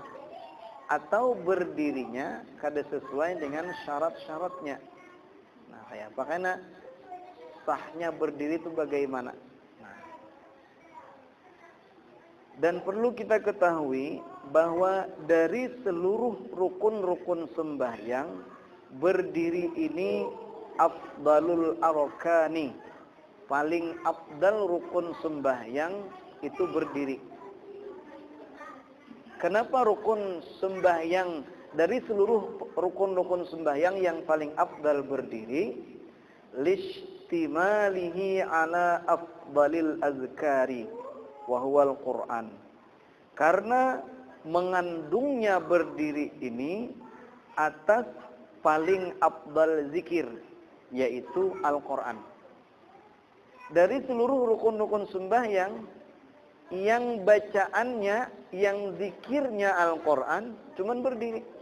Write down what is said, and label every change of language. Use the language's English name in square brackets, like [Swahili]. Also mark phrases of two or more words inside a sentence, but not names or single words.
[Indonesian] Atau berdirinya kada sesuai dengan syarat-syaratnya. Nah, kayak apa? Karena sahnya berdiri itu bagaimana? Dan perlu kita ketahui bahwa dari seluruh rukun-rukun sembahyang, berdiri ini [Arabic] afdalul arkani. [Indonesian] Paling afdal rukun sembahyang itu berdiri. Kenapa rukun sembahyang dari seluruh rukun-rukun sembahyang yang paling afdal berdiri? [Arabic] Lishtimalihi ala afdalil azkari wa huwal Qur'an. [Indonesian] Karena mengandungnya berdiri ini atas paling afdal zikir, yaitu Al-Qur'an. Dari seluruh rukun-rukun sembahyang yang bacaannya, yang zikirnya Al-Qur'an, cuman berdiri.